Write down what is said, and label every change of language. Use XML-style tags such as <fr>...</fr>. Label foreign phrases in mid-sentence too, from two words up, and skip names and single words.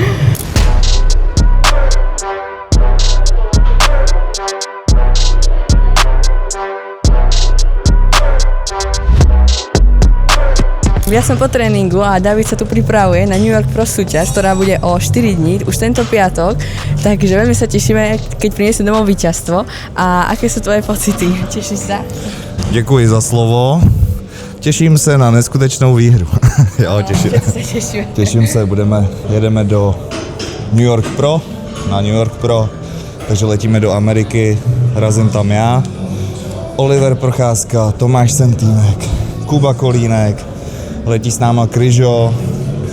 <sk>Ja som po tréningu a David sa tu pripravuje na New York Pro súťaž, ktorá bude o 4 dní, už tento piatok, takže veľmi sa tešíme, keď priniesie domov víťazstvo. A aké sú tvoje pocity? Tešíš sa?</sk> <cs>Děkuji za slovo. Těším se na neskutečnou výhru. Jo, těším se, jedeme do New York Pro, na New York Pro, takže letíme do Ameriky, razím tam já, Oliver Procházka, Tomáš Centýnek, Kuba Kolínek, letí s náma Kryžo, takže</cs>